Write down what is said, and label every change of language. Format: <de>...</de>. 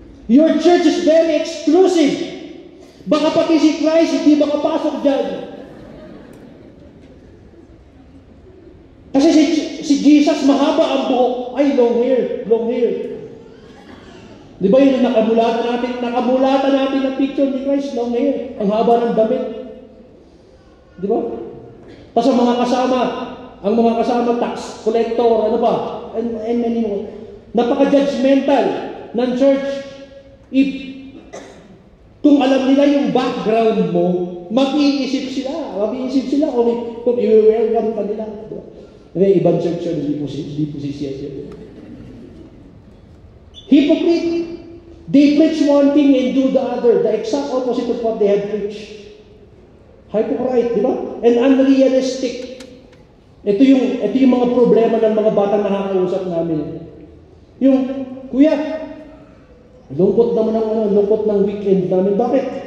<en>Your church is very exclusive.</en> <tl>Baka pati si Christ, hindi makapasok dyan. Kasi si Jesus, mahaba ang buhok. Ay,</tl> <en>long hair, long hair.</en> <tl>Di ba yun yung nakamulatan natin ng picture ni Christ,</tl> <en>long hair.</en> <tl>Ang haba ng damit. Di ba? Tapos ang mga kasama, tax collector, ano ba?</tl> <en>And many more.</en> <tl>Napaka-judgmental ng church. Kung alam nila yung background mo, mag-iisip sila kung i-welcome ka nila. May ibang church yun, hindi po si siya.</tl> <en>Hypocrite. They preach one thing and do the other. The exact opposite of what they had preached. Hypocrite,</en> <tl>di ba?</tl> <en>And unrealistic.</en> <tl>Ito yung mga problema ng mga batang nakakausap namin. Yung, kuya, lungkot ng weekend namin. Bakit?</tl>